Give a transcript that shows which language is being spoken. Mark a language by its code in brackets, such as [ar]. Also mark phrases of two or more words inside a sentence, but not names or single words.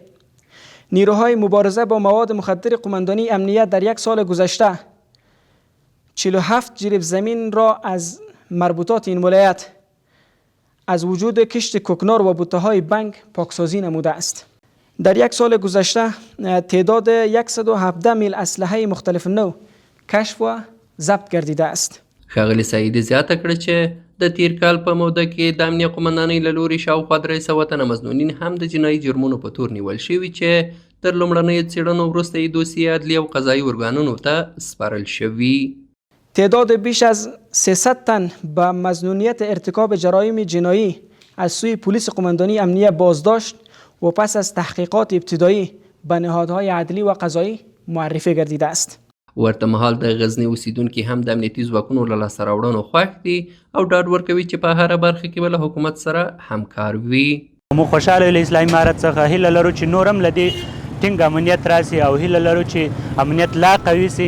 [fa] نیروهای مبارزه با مواد مخدر قماندانی امنیه در یک سال گذشته 47 جریب زمین را از مربوطات این ولایت از وجود کشت کوکنار و بوته های بنگ پاکسازی نموده است. در یک سال گذشته تعداد 117 میل اسلحه مختلف نوع کشف و ضبط گردیده است. [ps] ښاغلي سعیدي زیاته کړه چې د تیر کال په موده کې د امنیه قومندانۍ له لوري شاوخوا 300 تنه مظنونین هم د جنایي جرمونو په تور نیول شوي چې تر لومړنیو څېړنو وروسته یې دوسیې عدلي او قضایي ارګانونو ته سپارل شوي. [fa] تعداد بیش از 300 تن به مظنونیت ارتکاب جرایم جنایی از سوی پلیس قماندانی امنیه بازداشت و پس از تحقیقات ابتدایی به نهادهای عدلی و قضایی معرفی گردیده است. [ps] ورته مهال د غزني اوسیدونکي هم د امنیتي ځواکونو له لاسته راوړنو خوښ دي او ډاډ ورکوي چې په هره برخه کې به له حکومت سره همکار وي. موږ خوشحاله له اسلامي امارت څخه هیله لرو چې نور هم له دې ټینګ امنیت راسي او هیله لرو چې امنیت لا قوي سي.